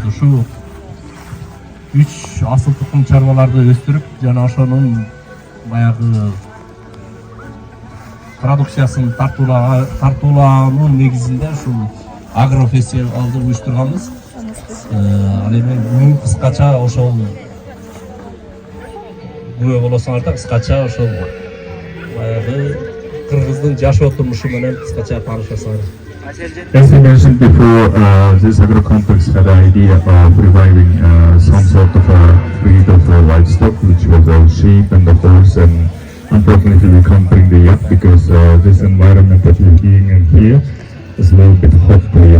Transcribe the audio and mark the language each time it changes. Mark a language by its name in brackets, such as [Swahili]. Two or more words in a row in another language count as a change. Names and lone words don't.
[Kyrgyz] Ушул 3 асыл тукум чарбаларды өстүрүп жана ошонун баягы продукциясын тартуулаанын негизинде ушул Агро фестивалды уюштурганбыз. Ал эми бүгүн кыскача ошол күбө болосуңар да, кыскача ошол баягы кыргыздын жашоо турмушу менен кыскача таанышасыңар. [English] As I mentioned before, this agro complex had the idea of reviving some sort of a breed of livestock, which was a sheep and a horse, and unfortunately we can't bring the yak because this environment that we're being in here is a little bit hot here.